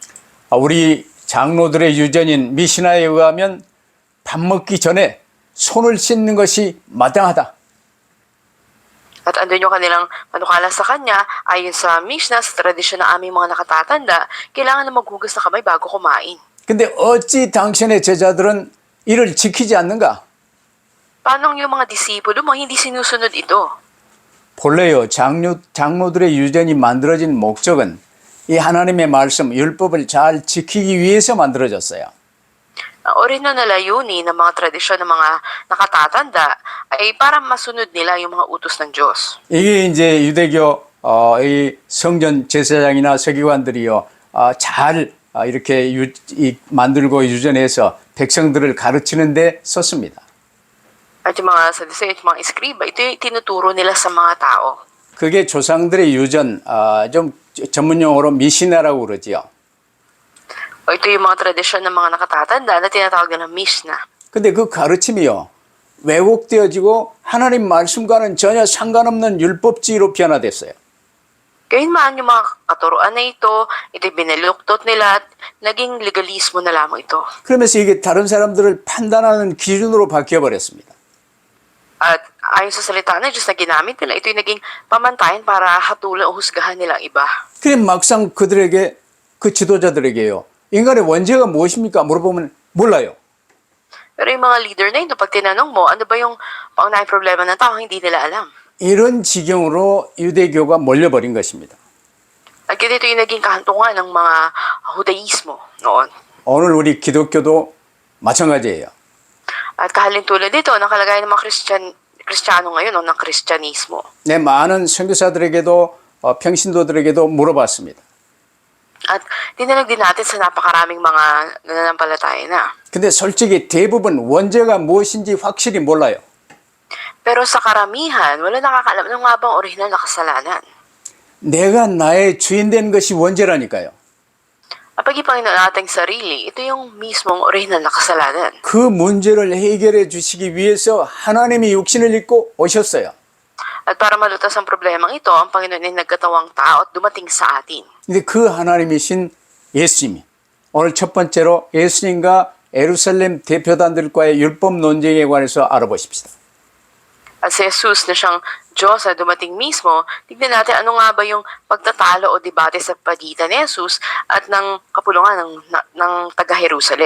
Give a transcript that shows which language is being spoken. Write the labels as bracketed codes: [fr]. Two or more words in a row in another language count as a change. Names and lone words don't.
[ko] 우리 장로들의 유전인 미시나에 의하면 밥 먹기 전에 손을 씻는 것이 마땅하다. [tl] At andun yung kanilang panukala sa kanya, ayon sa Mishnah, sa tradisyon ng aming mga nakatatanda, kailangan na maghugas ng kamay bago kumain. [ko] 근데 어찌 당신의 제자들은 이를 지키지 않는가? [tl] Paano yung mga disipulo mo hindi sinusunod ito? [ko] 본래요, 장로들의 유전이 만들어진 목적은 이 하나님의 말씀, 율법을 잘 지키기 위해서 만들어졌어요. [tl] Ang orihinal na layunin ng mga tradisyon ng mga nakatatanda ay para masunod nila yung mga utos ng Diyos. [ko] 이게 이제 유대교 이 성전 제사장이나 서기관들이요, 잘 이렇게 만들고 유전해서 백성들을 가르치는 데 썼습니다. [tl] At yung mga sadiseo at mga eskriba, ito yung tinuturo nila sa mga tao. [ko] 그게 조상들의 유전, 좀 전문 용어로 미시나라고 그러지요. [tl] O ito yung mga tradisyon ng mga nakatatanda na tinatawag nilang Mishnah. [ko] 근데 그 가르침이요, 왜곡되어지고 하나님 말씀과는 전혀 상관없는 율법주의로 변화됐어요. [tl] Gayunman yung mga katuruan na ito'y binaluktot nila at naging legalismo na lamang ito. [ko] 그러면서 이게 다른 사람들을 판단하는 기준으로 바뀌어버렸습니다. [tl] At ayon sa salita ng Diyos na ginamit nila, ito'y naging pamantayan para hatulan o husgahan nila ang iba. [ko] 그래 막상 그들에게, 그 지도자들에게요, 인간의 원죄가 무엇입니까? 물어보면 몰라요. [tl] Pero yung mga leader na ito, pag tinanong mo, ano ba yung pangunahing problema ng tao, hindi nila alam. [ko] 이런 지경으로 유대교가 몰려버린 것입니다. [tl] At ito yung naging kahantungan ng mga Judaismo noon. [ko] 오늘 우리 기독교도 마찬가지예요. [tl] At kahalintulad dito, ng kalagayan ng mga Kristiyano ngayon, ng Kristyanismo. [ko] 내 많은 선교사들에게도 평신도들에게도 물어봤습니다. [tl] At dinanong din natin sa napakaraming mga nananampalataya na. [ko] 근데 솔직히 대부분 원죄가 무엇인지 확실히 몰라요. [tl] Pero sa karamihan, wala nakakaalam ng nga bang orihinal na kasalanan. [ko] 내가 나의 주인 된 것이 원죄라니까요. [tl] Ang pag-ipanginoon nating sarili, ito yung mismong orihinal na kasalanan. [ko] 그 문제를 해결해 주시기 위해서 하나님이 육신을 입고 오셨어요. [tl] At para malutas ang problemang ito, ang Panginoon ay nagkatawang tao at dumating sa atin. [ko] 근데 그 하나님이신 예수님이 오늘 첫 번째로 예수님과 예루살렘 대표단들과의 율법 논쟁에 관해서 알아보십시다. [tl] At si Jesus na siyang Diyos na dumating mismo, tignan natin ano nga ba yung pagtatalo o debate sa pagitan ni Jesus at ng kapulungan ng taga-Jerusalem.